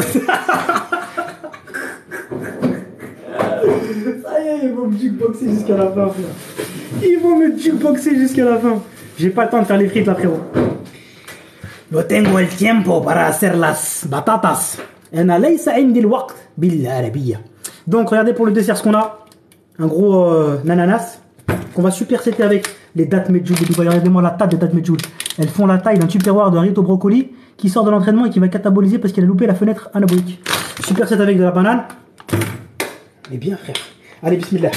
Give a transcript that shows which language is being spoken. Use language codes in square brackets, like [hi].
[fr] Ça y est, ils vont me jukeboxer jusqu'à la fin, frère. Ils vont me jukeboxer jusqu'à la fin. J'ai pas le temps de faire les frites là, frérot. [es] No tengo el tiempo para hacer las batatas. [ar] أنا ليس عندي الوقت بالعربية. [fr] Donc, regardez pour le dessert ce qu'on a. Un gros ananas qu'on va supersetter avec les dattes medjool de Dubaï. Regardez-moi la table des dattes medjool. Elles font la taille d'un tupperware de haricot brocoli qui sort de l'entraînement et qui va cataboliser parce qu'il a loupé la fenêtre anabolique. Superset avec de la banane. Mais bien, frère. Allez, bismillah.